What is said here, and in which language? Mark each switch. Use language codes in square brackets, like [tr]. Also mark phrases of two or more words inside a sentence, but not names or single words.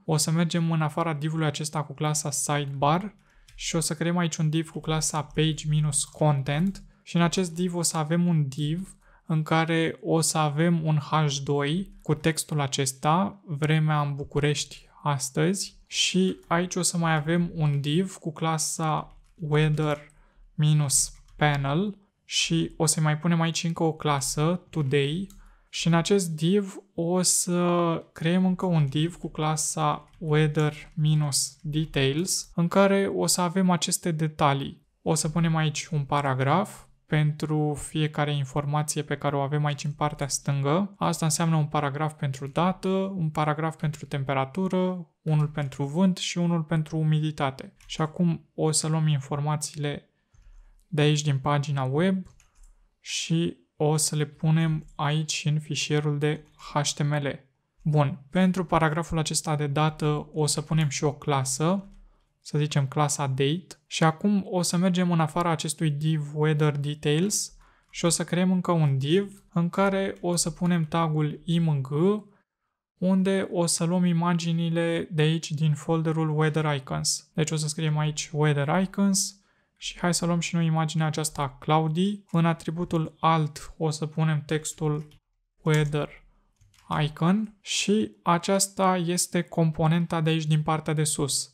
[ro] O să mergem în afara divului acesta cu clasa sidebar și o să creăm aici un div cu clasa page-content și în acest div o să avem un div în care o să avem un H2 cu textul acesta, vremea în București astăzi, și aici o să mai avem un div cu clasa weather-panel și o să mai punem aici încă o clasă, today, și în acest div o să creăm încă un div cu clasa weather-details în care o să avem aceste detalii. O să punem aici un paragraf pentru fiecare informație pe care o avem aici în partea stângă. Asta înseamnă un paragraf pentru dată, un paragraf pentru temperatură, unul pentru vânt și unul pentru umiditate. Și acum o să luăm informațiile de aici din pagina web și o să le punem aici în fișierul de HTML. Bun, pentru paragraful acesta de dată o să punem și o clasă, să zicem clasa date, și acum o să mergem în afara acestui div [en] weather details [ro] și o să creăm încă un div în care o să punem tagul img unde o să luăm imaginile de aici din folderul [en] weather icons. [ro] Deci o să scriem aici [en] weather icons [ro] și hai să luăm și noi imaginea aceasta cloudy. În atributul alt o să punem textul [en] weather icon [ro] și aceasta este componenta de aici din partea de sus.